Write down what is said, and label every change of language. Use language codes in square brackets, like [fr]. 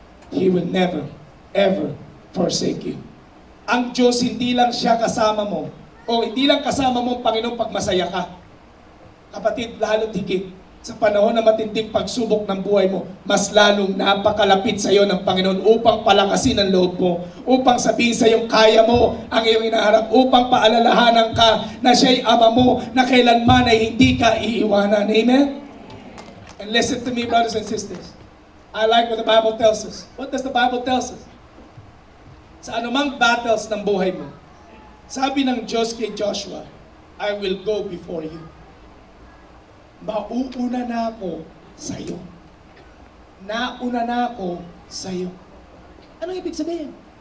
[en] He will never ever forsake you. [tl] Ang Diyos, hindi lang siya kasama mo, o hindi lang kasama mo ang Panginoon pag masaya ka. Kapatid, lalo't higit, sa panahon na matinding pagsubok ng buhay mo, mas lalong napakalapit sa iyo ng Panginoon upang palakasin ang loob mo, upang sabihin sa iyo kaya mo ang iyong inaharap, upang paalalahanan ka na siya'y ama mo na kailanman ay hindi ka iiwanan. Amen? [en] And listen to me, brothers and sisters. I like what the Bible tells us. What does the Bible tell us? [tl] Sa anumang battles ng buhay mo, sabi ng Diyos kay Joshua, [en] I will go before you. [tl] Mauuna na ako sa iyo. Nauna na ako sa iyo. Anong ibig sabihin?